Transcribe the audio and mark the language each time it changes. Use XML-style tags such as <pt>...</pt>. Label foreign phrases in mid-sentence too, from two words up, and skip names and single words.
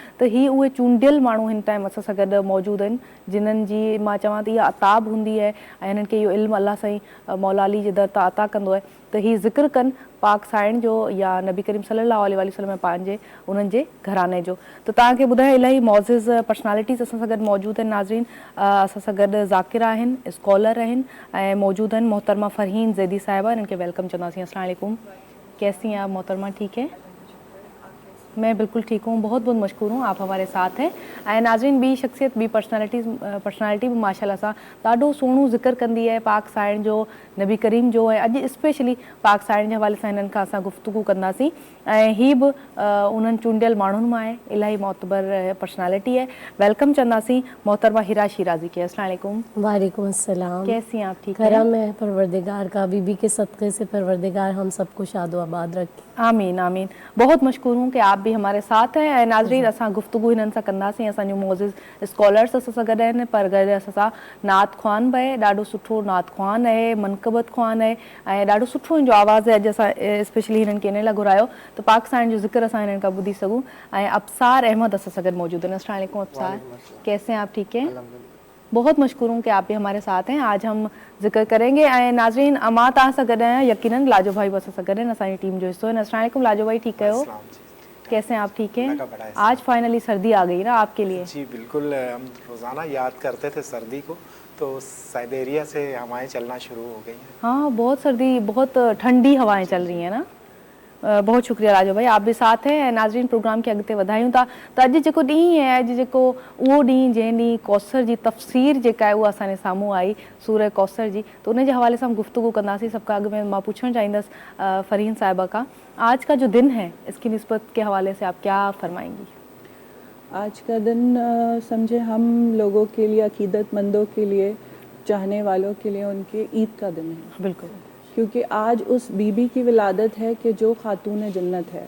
<sd>त ही उहे चूंडियल माण्हू हिन टाइम असां सां गॾु मौजूदु आहिनि, जिन्हनि जी मां चवां थी इहा अताब हूंदी आहे ऐं हिननि खे इहो इल्मु अलाह साईं मौला अली जे दर तां अता कंदो आहे त ही ज़िक्र कनि पाक साइण जो या नबी करीम</sd> <ar>صلى الله عليه وسلم</ar> <sd>पंहिंजे उन्हनि जे घराने जो। त तव्हांखे ॿुधाए इलाही मौज़िज़ पर्सनैलिटीज़ असां सां गॾु मौजूदु आहिनि नाज़रीन। असां सां गॾु ज़ाकिरा आहिनि, स्कॉलर आहिनि ऐं मौजूदु आहिनि मोहतरमा फ़रहीन ज़ैदी साहिबा, इन्हनि खे वेलकम चवंदासीं।</sd> <ar>السلام عليكم,</ar> <ur>کیسی ہیں آپ محترمہ? ٹھیک ہے، میں بالکل ٹھیک ہوں، بہت بہت مشکور ہوں، آپ ہمارے ساتھ ہیں.</ur> <sd>ऐं नाज़रीन, ॿी शख़्सियत, ॿी पर्सनैलिटी बि माशाअल्लाह सां ॾाढो सुहिणो ज़िक्र कंदी आहे पाक साइण जो, नबी करीम जो, ऐं अॼु स्पेशली पाक साइण जे हवाले सां हिननि खां असां गुफ़्तगू कंदासीं। ऐं हीअ बि उन्हनि चूंडियल माण्हुनि मां आहे, इलाही मोतबर पर्सनैलिटी है। वेलकम चवंदासीं मोहतरमा हिरा शिराज़ी के।</sd> <ar>السلام عليكم. وعليكم السلام.</ar> <ur>کیسی ہیں آپ؟ ٹھیک ہے, کرم ہے پروردگار کا، بی بی کے صدقے سے پروردگار ہم سب کو شاد و آباد رکھے. آمین آمین. بہت مشکور ہوں کہ آپ بھی ہمارے ساتھ ہیں.</ur> <sd>ऐं नाज़रीन, असां गुफ़्तगू हिननि सां कंदासीं, असांजो मौज़िज़ स्कॉलर्स असां सां गॾु आहिनि, पर गॾु असां सां नात ख़्वान बि आहे, ॾाढो सुठो नात ख़्वान आहे, मनक़बत ख़्वान आहे ऐं ॾाढो सुठो हिन जो आवाज़ु आहे। अॼु असां स्पेशली हिननि खे इन लाइ घुरायो त पाक साइण जो ज़िक्र असां हिननि खां ॿुधी सघूं। ऐं अब्सार अहमद असां सां गॾु मौजूदु आहिनि।</sd> <ar>السلام عليكم أبصار,</ar> <ur>کیسے ہیں آپ? ٹھیک ہے، بہت مشکور ہوں کہ آپ بھی ہمارے ساتھ ہیں. آج ہم ذکر کریں گے.</ur> <sd>ऐं नाज़रीन, मां तव्हां सां गॾु आहियां, यकीनन लाजो भाई बि असां सां गॾु आहिनि, असांजी टीम जो हिस्सो आहिनि।</sd> <ar>السلام عليكم</ar> <ur>لاجو بھائی، ٹھیک ہے ہو؟ کیسے ہیں آپ؟ ٹھیک ہیں. آج فائنلی سردی آ گئی نا آپ کے لیے? جی بالکل، ہم روزانہ یاد کرتے تھے سردی کو، تو سائبیریا سے ہوائیں چلنا شروع ہو گئی ہیں. ہاں، بہت سردی، بہت ٹھنڈی ہوائیں چل رہی ہیں نا۔ بہت شکریہ راجو بھائی، آپ بھی ساتھ ہیں.</ur> <sd>नाज़रीन, प्रोग्राम खे अॻिते वधायूं था त अॼु जेको ॾींहुं आहे, अॼु जेको उहो ॾींहुं जंहिं ॾींहुं कौसर जी तफ़सीर जेका आहे उहा असांजे साम्हूं आई, सूरह कौसर जी, त उन जे हवाले सां हम गुफ्तगू कंदासीं। सभ खां अॻु में मां पुछणु चाहींदसि फ़रहीन साहिबा का,</sd> <ur>آج کا جو دن ہے اس کی نسبت کے حوالے سے آپ کیا فرمائیں گی? آج کا دن سمجھیں ہم لوگوں کے لیے، عقیدت مندوں کے لیے، چاہنے والوں کے لیے ان کی عید کا دن ہے. बिल्कुल, کیونکہ آج اس بی بی کی ولادت ہے کہ جو خاتونِ جنت ہے.</ur>